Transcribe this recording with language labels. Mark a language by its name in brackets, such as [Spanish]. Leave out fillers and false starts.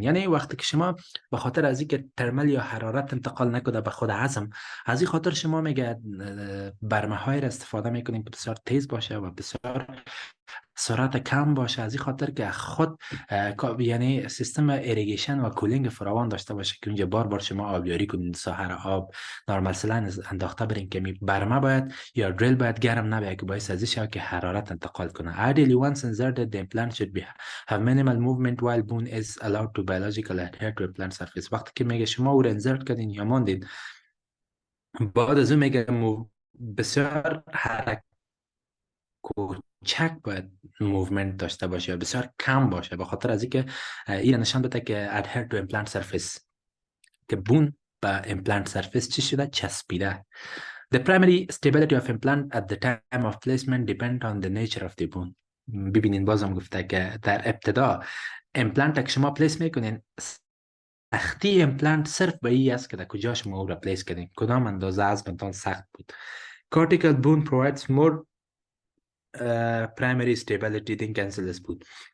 [Persian] یعنی وقتی که شما به خاطر از اینکه ترمل یا حرارت انتقال نکنه به خود عظم، از این خاطر شما میگه برمه های را استفاده میکنیم که بسیار تیز باشه و بسیار سرعت کم باشه، از این خاطر که خود یعنی سیستم ایریگیشن و کولینگ فراوان داشته باشه که اونجا بار بار شما آبیاری کنین، ساحه آب نرمال سلاین انداخته برین که برمه باید یا دریل باید گرم نباید که باعث ازی شود که حرارت انتقال کنه. [English] Ideally once inserted the implant should be have minimal movement while bone is allowed to biologically adhere to implant surface. [Persian] وقتی که میگه شما او رو انزرت کردین یا ماندین، بعد از اون میگه بسیار حرکت کوچک باید موومنت داشته باشه یا بسیار کم باشه، به خاطر از اینکه این نشان بده که [English] adhere to implant surface، [Persian] که بون به implant surface چی شده؟ چسبیده. [English] The primary stability of implant at the time of placement depend on the nature of the bone. [Persian] ببینین بازم گفته که در ابتدا امپلانت که شما پلیس میکنین، سختی امپلانت صرف به این است که در کجا شما او را پلیس کردین، کدام اندازه عظمتان سخت بود. [English] Cortical bone provides more primary stability than cancellous بود.